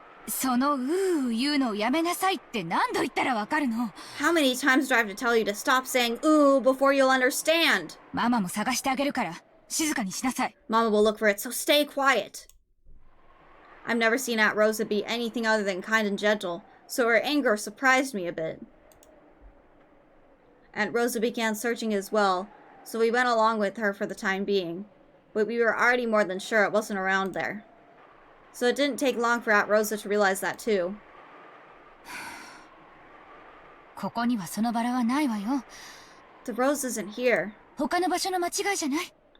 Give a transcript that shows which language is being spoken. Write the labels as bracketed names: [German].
[Japanese] その言うのをやめなさいって何度言ったらわかるの？ [English] How many times do I have to tell you to stop saying ooh before you'll understand? [Japanese] ママも探してあげるから静かにしなさい。 [English] Mama will look for it, so stay quiet. I've never seen Aunt Rosa be anything other than kind and gentle, so her anger surprised me a bit. Aunt Rosa began searching as well, so we went along with her for the time being, but we were already more than sure it wasn't around there. So it didn't take long for Aunt Rosa to realize that too. [Japanese] ここにはそのバラはないわよ。 [English] The rose isn't here. [Japanese] 他の場所の間違いじゃない。